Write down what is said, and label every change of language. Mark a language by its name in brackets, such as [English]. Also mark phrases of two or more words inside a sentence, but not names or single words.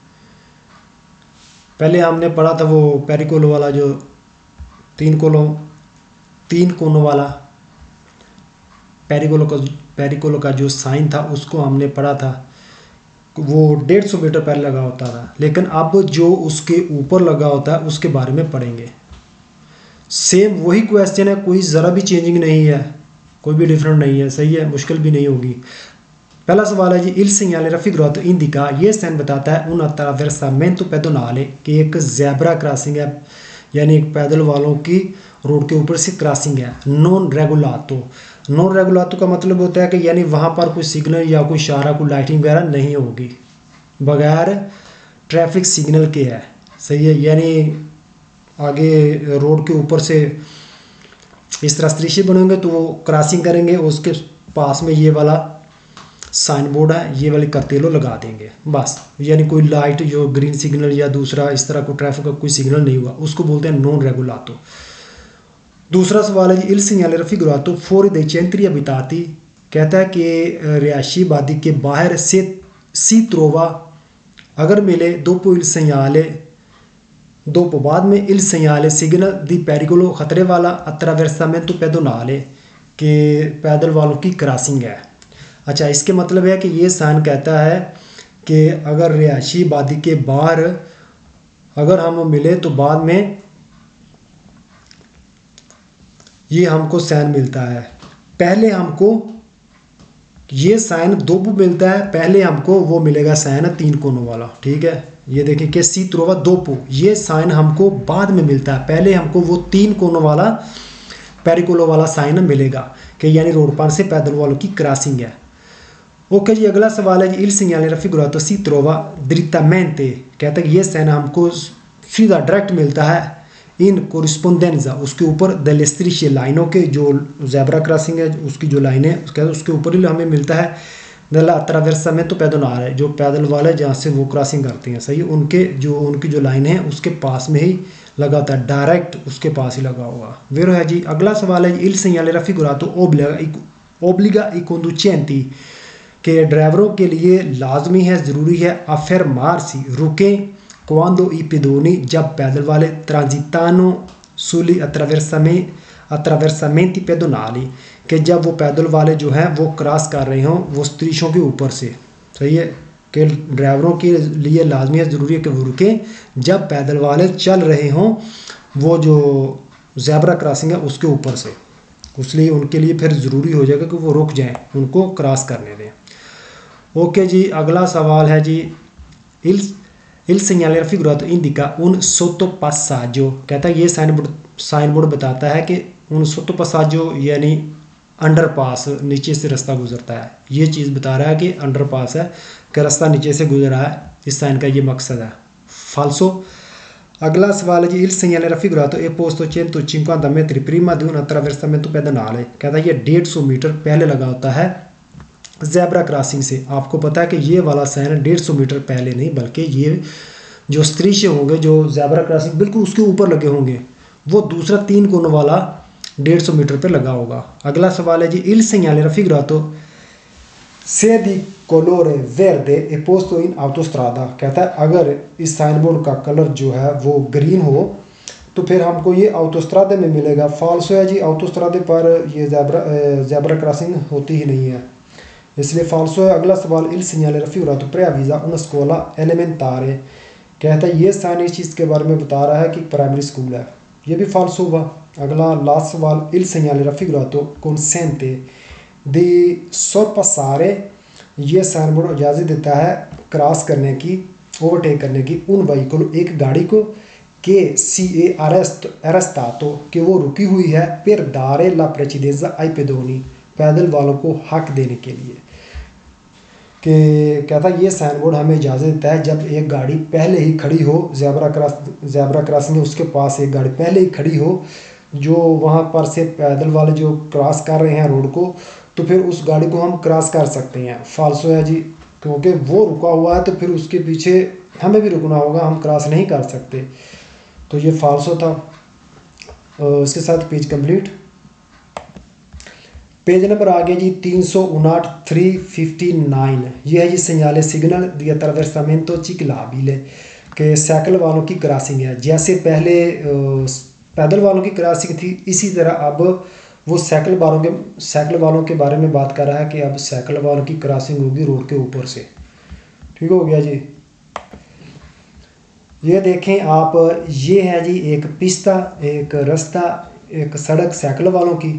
[Hindi] पहले हमने पढ़ा था वो पेरिकोलो वाला जो 3 कोनों वाला पेरिकोलो का जो साइन था उसको हमने पढ़ा था। वो 150 मीटर पहले लगा होता था, लेकिन अब जो उसके ऊपर लगा होता है उसके बारे में पढ़ेंगे। सेम वही क्वेश्चन है, कोई ज़रा भी चेंजिंग नहीं है, कोई भी डिफरेंट नहीं है। सही है, मुश्किल भी नहीं होगी। पहला सवाल है जी, [Italian] il segnale raffigurato indica, [Hindi] ये साइन बताता है [Italian] un attraversamento pedonale [Hindi] कि एक ज़ेब्रा क्रॉसिंग है, यानी एक पैदल वालों की रोड के ऊपर से क्रॉसिंग है। [Italian] non regolato [Hindi] का मतलब होता है कि यानी वहाँ पर कोई सिग्नल या कोई इशारा, कोई लाइटिंग वगैरह नहीं होगी, बगैर ट्रैफिक सिग्नल के है। सही है। यानी आगे रोड के ऊपर से इस तरह स्त्रीशे बनेंगे तो वो क्रॉसिंग करेंगे, उसके पास में ये वाला साइन बोर्ड है, ये वाले करतेलो लगा देंगे बस। यानी कोई लाइट जो ग्रीन सिग्नल या दूसरा इस तरह को ट्रैफिक का कोई सिग्नल नहीं हुआ, उसको बोलते हैं [Italian] non regolato. [Hindi] दूसरा सवाल है जी, [Italian] il segnale raffigurato fuori dai centri abitati, [Hindi] कहता है कि रिहायशी आबादी के बाहर से [Italian] si trova [Hindi] अगर मिले [Italian] dopo il segnale, [Hindi] दोपो बाद में [Italian] il segnale signal di pericolo [Hindi] खतरे वाला [Italian] attraversamento pedonale [Hindi] के पैदल वालों की क्रॉसिंग है। अच्छा, इसके मतलब है कि ये साइन कहता है कि अगर रिहायशी आबादी के बाहर अगर हम मिले तो बाद में ये हमको साइन मिलता है। पहले हमको ये साइन दोपो मिलता है, पहले हमको वो मिलेगा साइन 3 कोनों वाला। ठीक है। ये देखिए कि [Italian] si trova dopo, [Hindi] ये साइन हमको बाद में मिलता है, पहले हमको वो 3 कोनों वाला पेरिकोलो वाला साइन मिलेगा कि यानी रोड पर से पैदल वालों की क्रॉसिंग है। ओके जी, अगला सवाल है जी, [Italian] il segnale raffigurato si trova drittamente, [Hindi] कहता है कि ये साइन हमको सीधा डायरेक्ट मिलता है [Italian] in corrispondenza, [Hindi] उसके ऊपर [Italian] delle strisce [Hindi] लाइनों के, जो ज़ेब्रा क्रॉसिंग है उसकी जो लाइन है उसके ऊपर ही हमें मिलता है [Italian] della attraversamento pedonale, [Hindi] जो पैदल वाले जहाँ से वो क्रॉसिंग करते हैं। सही, उनकी जो लाइन है उसके पास में ही लगा होता है, डायरेक्ट उसके पास ही लगा हुआ। वेरो है जी। अगला सवाल है, [Italian] il segnale raffigurato obbliga i conducenti, [Hindi] के ड्राइवरों के लिए लाजमी है, ज़रूरी है, affermarsi रुकें [Italian] quando i pedoni, [Hindi] जब पैदल वाले [Italian] transitano sugli attraversamenti pedonali, [Hindi] कि जब वो पैदल वाले जो हैं वो क्रॉस कर रहे हों वो स्त्रीशों के ऊपर से। सही है कि ड्राइवरों के लिए लाजमी है, ज़रूरी है कि वो रुकें जब पैदल वाले चल रहे हों वो जो ज़ेब्रा क्रॉसिंग है उसके ऊपर से, इसलिए उनके लिए फिर ज़रूरी हो जाएगा कि वो रुक जाएं, उनको क्रॉस करने दें। ओके जी, अगला सवाल है जी, [Italian] il segnale raffigurato indica un sottopassaggio, [Hindi] कहता है ये साइन बोर्ड बताता है कि [Italian] un sottopassaggio [Hindi] यानी अंडरपास, नीचे से रास्ता गुजरता है। ये चीज़ बता रहा है कि अंडरपास है, कि रास्ता नीचे से गुजर रहा है, इस साइन का ये मकसद है। फाल्सो। अगला सवाल है जी, [Italian] il segnale raffigurato è posto 150 metri prima di un attraversamento pedonale, [Hindi] कहता है ये 150 मीटर पहले लगा होता है ज़ेब्रा क्रॉसिंग से। आपको पता है कि ये वाला साइन 150 मीटर पहले नहीं, बल्कि ये जो स्त्रीशे होंगे जो ज़ेब्रा क्रॉसिंग बिल्कुल उसके ऊपर लगे होंगे, वो दूसरा 3 कोण वाला 150 मीटर पे लगा होगा। [Italian] अगला सवाल है जी, इल segnale raffigurato se di colore verde e posto in autostrada। [Hindi] कहता है अगर इस साइन बोर्ड का कलर जो है वो ग्रीन हो तो फिर हमको ये ऑटोस्ट्रादे में मिलेगा। फाल्सो है जी, ऑटोस्ट्रादे पर ये ज़ेब्रा क्रॉसिंग होती ही नहीं है, इसलिए फाल्सो है। [Italian] अगला सवाल, इल segnale raffigurato preavvisa una scuola elementare। [Hindi] कहता है ये साइन इस चीज़ के बारे में बता रहा है कि प्राइमरी स्कूल है, ये भी फाल्सो हुआ। [Italian] अगला लास्ट सवाल, इल segnale raffigurato consente di sorpassare। [Hindi] ये साइन बोर्ड इजाज़त देता है क्रॉस करने की, ओवरटेक करने की, [Italian] un veicolo [Hindi] एक गाड़ी को [Italian] che si è arrestato [Hindi] कि वो रुकी हुई है, [Italian] per dare la precedenza ai pedoni [Hindi] पैदल वालों को हक देने के लिए। कि कहता है ये साइन बोर्ड हमें इजाज़त देता है जब एक गाड़ी पहले ही खड़ी हो, ज़ेब्रा क्रॉसिंग है उसके पास एक गाड़ी पहले ही खड़ी हो, जो वहाँ पर से पैदल वाले जो क्रॉस कर रहे हैं रोड को, तो फिर उस गाड़ी को हम क्रॉस कर सकते हैं। फाल्सो है जी, क्योंकि वो रुका हुआ है तो फिर उसके पीछे हमें भी रुकना होगा, हम क्रॉस नहीं कर सकते, तो ये फाल्सो था। इसके साथ [English] page complete. page number [Hindi] आ गया जी 359 359। ये है जी [Italian] segnale signal di attraversamento ciclabile [Hindi] के साइकिल वालों की क्रॉसिंग है। जैसे पहले पैदल वालों की क्रॉसिंग थी, इसी तरह अब वो साइकिल वालों के बारे में बात कर रहा है कि अब साइकिल वालों की क्रॉसिंग होगी रोड के ऊपर से। ठीक हो गया जी। ये देखें आप, ये है जी एक पिस्ता, एक रास्ता, एक सड़क साइकिल वालों की।